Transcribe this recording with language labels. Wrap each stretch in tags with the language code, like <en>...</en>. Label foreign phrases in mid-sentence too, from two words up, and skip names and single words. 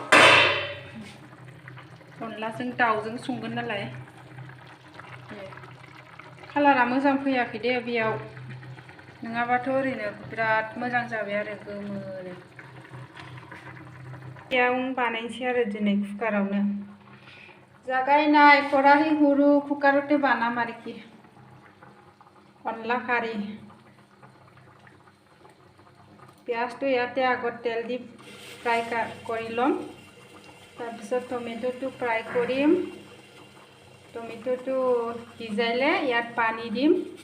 <brx>अनलाजों दाउजों संगोन नालाय कालारा मोजां फैयाखै दे बेयाव नङाबाथ' ओरैनो बिराद मोजां जाबाय आरो गोमोनो याव बानायनोसै आरो दिनै कुकारावनो जागायनाय खराही हुरु कुकारते बानाम आरोखि अनला खारी</brx> <as>पियाजটো ইয়াতে আগত তেল দি ফ্ৰাই কৰি লম তাৰপিছত টমেটোটো ফ্ৰাই কৰিম টমেটোটো সিজাইলে ইয়াত পানী দিম।</as>